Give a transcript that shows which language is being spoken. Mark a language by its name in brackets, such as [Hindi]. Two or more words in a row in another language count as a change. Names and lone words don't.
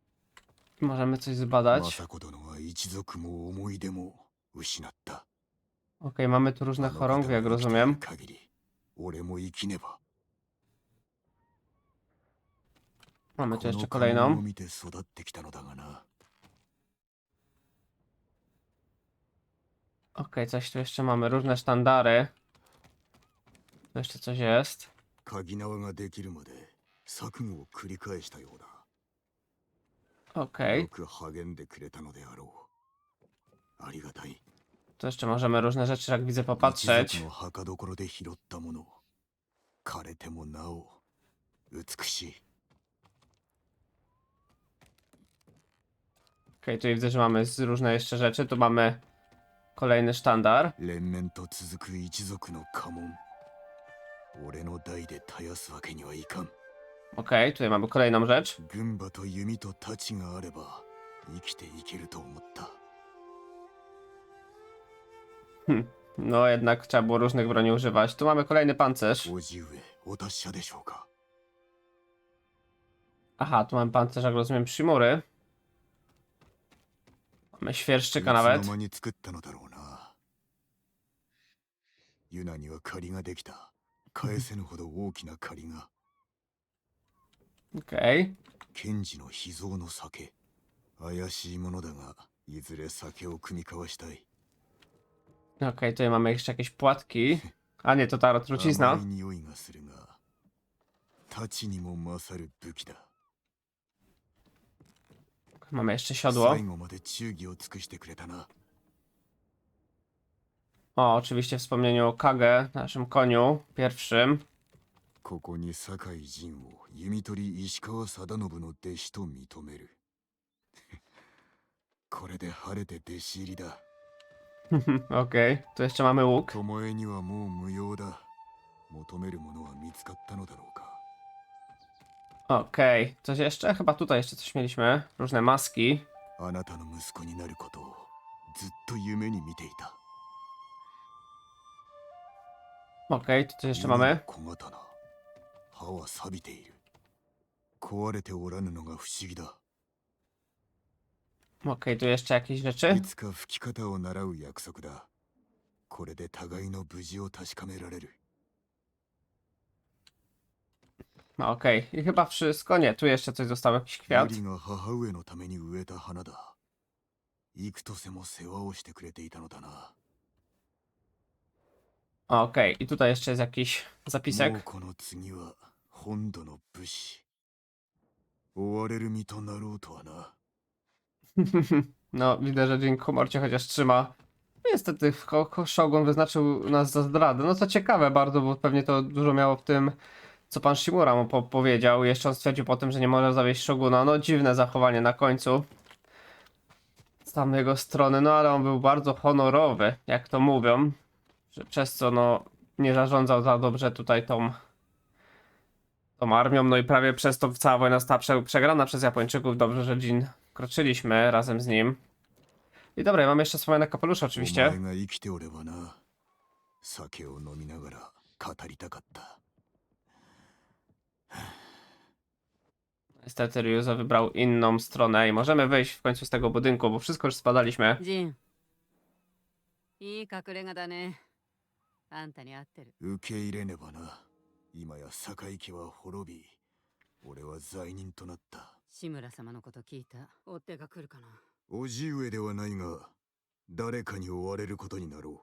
[Polish] Możemy coś zbadać. [Japanese] 政子殿は一族も思い出も失った。 [Polish] Okej, mamy tu różne chorągwie, jak rozumiem. [Japanese] 限り俺も生きねば。 [Polish] Mamy tu [Japanese] こ [Polish] jeszcze [Japanese] の家紋を [Polish] kolejną. [Japanese] 見て育ってきたのだがな。 [Polish] Okej, coś tu jeszcze mamy, różne sztandary. Tu jeszcze coś jest. [Japanese] 鍵縄ができるまで錯誤を繰り返したようだ。 [Polish] Okej, [Japanese] よく励んでくれたのであろう。ありがたい。 [Polish] tu jeszcze możemy różne rzeczy, jak widzę, [Japanese] 一 [Polish] popatrzeć. [Japanese] 族の墓所で拾ったもの。枯れてもなお美しい。 [Polish] Okej, tu widzę, że mamy różne jeszcze rzeczy. Tu mamy kolejny sztandar. [Japanese] 連綿と続く一族の家紋。俺の代で絶やすわけにはいかん。 [Polish] Okej, tutaj mamy kolejną rzecz. [Japanese] 軍馬と弓と太刀があれば生きていけると思った。 [Polish] No jednak trzeba było różnych broni używać. Tu mamy kolejny pancerz. [Japanese] 叔父上、お達者でしょうか。 [Polish] Aha, tu mamy pancerz, jak rozumiem, Shimury. Mamy świerszczyka [Japanese] いつ [Polish] nawet. [Japanese] の間に作ったのだろうな。ユナには借りができた。返せぬほど大きな借りが。 [Polish] Okej. [Japanese] 賢治の秘蔵の酒。怪しいものだが、いずれ酒を酌み交わしたい。 [Polish] Okej, tutaj mamy jeszcze jakieś płatki. A nie, to ta [Japanese] 甘 [Polish] trucizna. [Japanese] い匂いがするが、太刀にも勝る武器だ。 [Polish] Mamy jeszcze siodło. [Japanese] 最後まで忠義を尽くしてくれたな。 [Polish] O, oczywiście w wspomnieniu o Kage, naszym koniu pierwszym. [Japanese] ここに酒井仁を弓取り石川定信の弟子と認める。これで晴れて弟子入りだ。 [Polish] Okej, tu jeszcze mamy łuk. [Japanese] 巴にはもう無用だ。求めるものは見つかったのだろうか。 [Polish] Okej, coś jeszcze? Chyba tutaj jeszcze coś mieliśmy. Różne maski. [Japanese] あなたの息子になることをずっと夢に見ていた。 [Polish] Okej, tu coś jeszcze [Japanese] 弓の [Polish] mamy. [Japanese] 小刀。刃は錆びている。壊れておらぬのが不思議だ。 [Polish] Okej, tu jeszcze jakieś [Japanese] い [Polish] rzeczy. [Japanese] つか吹き方を習う約束だ。これで互いの無事を確かめられる。 [Polish] No, okej, i chyba wszystko. Nie, tu jeszcze coś zostało, jakiś [Japanese] ユ [Polish] kwiat. [Japanese] リが母上のために植えた花だ。幾とせも世話をしてくれていたのだな。 [Polish] Okej, i tutaj jeszcze jest jakiś [Japanese] もう [Polish] zapisek. [Japanese] この次は本土の武士。追われる身となろうとはな。 [Polish] No, widzę, że Jin humor cię chociaż trzyma. Niestety, Shogun wyznaczył nas za zdradę. No to ciekawe bardzo, bo pewnie to dużo miało w tym, co pan Shimura mu powiedział. Jeszcze on stwierdził po tym, że nie może zawieść Shoguna. No, dziwne zachowanie na końcu. Z tam jego strony, no ale on był bardzo honorowy, jak to mówią. Że przez co, no, nie zarządzał za dobrze tutaj tą armią, no i prawie przez to cała wojna została przegrana przez Japończyków. Dobrze, że Jin kroczyliśmy razem z nim. I dobra, mamy jeszcze wspomniane kapelusze [Japanese] お [Polish] oczywiście. [Japanese] 前が生きておればな。酒を飲みながら語りたかった。 [Polish] Niestety Ryuzo wybrał inną stronę i możemy wyjść w końcu z tego budynku, bo wszystko już spadaliśmy. [Japanese] ジンいい隠れ家だね。あんたに合ってる。受け入れねばな。今や堺家は滅び、俺は罪人となった。志村様のこと聞いた。追っ手が来るかな。叔父上ではないが、誰かに追われることになろ